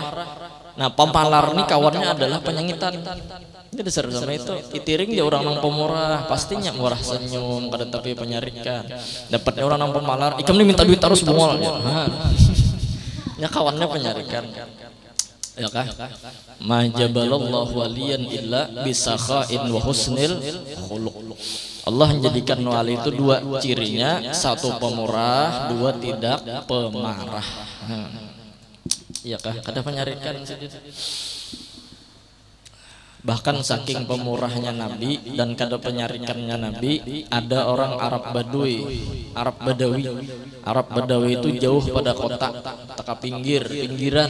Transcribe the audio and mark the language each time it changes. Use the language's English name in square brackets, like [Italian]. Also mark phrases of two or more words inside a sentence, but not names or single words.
[Banjar] Nah, pemalar nih kawannya adalah penyangitan. Jadi dasar sama itu itiring dia orang nang pemurah, pastinya murah senyum kada tapi penyarikan. Dapatnya orang nang pemalar, ikam nih minta duit terus bungol. Ya kawannya penyarikan. Ya kah? [Arabic] ما جبل الله وليا إلا بسخاء وحسن الخلق. [Banjar] Allah menjadikan wali itu dua cirinya, satu pemurah, dua tidak pemarah. Ya kah? Kada penyarikan. Bahkan saking pemurahnya Nabi dan kada penyarikannya Nabi, ada orang Arab Badui, Arab Badawi. Arab Badawi itu jauh pada kota, teka pinggiran.